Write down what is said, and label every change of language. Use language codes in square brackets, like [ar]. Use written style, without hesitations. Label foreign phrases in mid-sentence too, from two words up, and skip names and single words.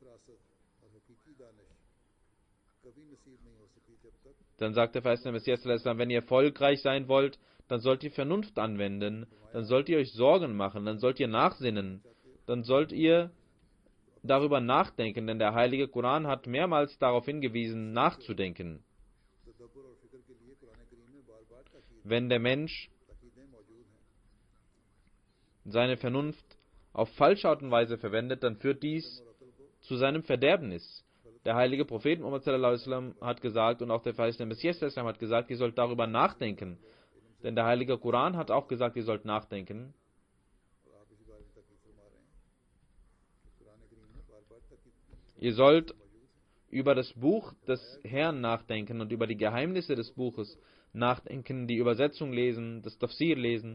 [de] Dann sagt der Verheißene Messias, wenn ihr erfolgreich sein wollt, dann sollt ihr Vernunft anwenden, dann sollt ihr euch Sorgen machen, dann sollt ihr nachsinnen, dann sollt ihr darüber nachdenken, denn der Heilige Koran hat mehrmals darauf hingewiesen, nachzudenken. Wenn der Mensch seine Vernunft auf falsche Art und Weise verwendet, dann führt dies zu seinem Verderbnis. Der heilige Prophet Muhammad [ar] صلى الله عليه وسلم [de] hat gesagt, und auch der verheißene Messias [ar] صلى الله عليه وسلم [de] hat gesagt, ihr sollt darüber nachdenken. Denn der heilige Koran hat auch gesagt, ihr sollt nachdenken. Ihr sollt über das Buch des Herrn nachdenken und über die Geheimnisse des Buches nachdenken, die Übersetzung lesen, das Tafsir lesen.